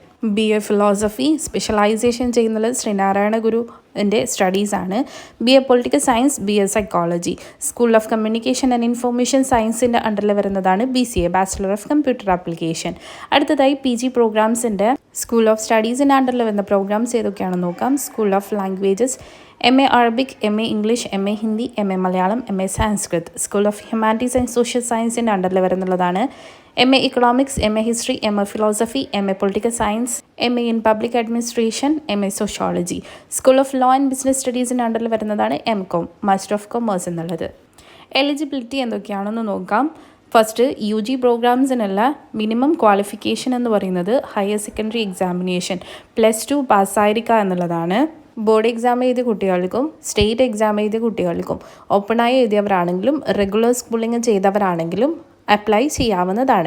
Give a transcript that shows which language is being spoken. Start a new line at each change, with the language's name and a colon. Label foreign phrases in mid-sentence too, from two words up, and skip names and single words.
English: BA philosophy specialization
Malayalam: ചെയ്യുന്നത് ശ്രീനാരായണ ഗുരുവിൻ്റെ സ്റ്റഡീസാണ്.
English: BA political science, BA psychology.
Malayalam: സ്കൂൾ ഓഫ് കമ്മ്യൂണിക്കേഷൻ ആൻഡ് ഇൻഫോർമേഷൻ സയൻസിൻ്റെ അണ്ടറിൽ വരുന്നതാണ് BCA
English: Bachelor of Computer Application.
Malayalam: അടുത്തതായി PG പ്രോഗ്രാംസിൻ്റെ
English: School of Studies
Malayalam: അണ്ടറിൽ വരുന്ന പ്രോഗ്രാംസ് ഏതൊക്കെയാണെന്ന് നോക്കാം.
English: School of Languages MA Arabic, MA English, MA Hindi, MA Malayalam, MA Sanskrit. School of Humanities and Social Science
Malayalam: അണ്ടറിൽ വരുന്നുള്ളതാണ്
English: MA Economics, MA History, MA Philosophy, MA Political Science, MA in Public Administration, MA Sociology. School of Law and Business Studiesiന്
Malayalam: അണ്ടറിൽ വരുന്നതാണ്
English: MCOM, Master of Commerce എന്നുള്ളത്.
Malayalam: എലിജിബിലിറ്റി എന്തൊക്കെയാണെന്ന് നോക്കാം.
English: first UG
Malayalam: പ്രോഗ്രാംസിനുള്ള
English: minimum qualification
Malayalam: എന്ന് പറയുന്നത്
English: higher secondary examination
Malayalam: +2 പാസ്സായിരിക്കുക എന്നുള്ളതാണ്.
English: board exam
Malayalam: എഴുതിയ കുട്ടികൾക്കും
English: state exam
Malayalam: എഴുതിയ കുട്ടികൾക്കും ഓപ്പണായി എഴുതിയവരാണെങ്കിലും
English: regular schooling
Malayalam: ചെയ്തവരാണെങ്കിലും അപ്ലൈ ചെയ്യാവുന്നതാണ്.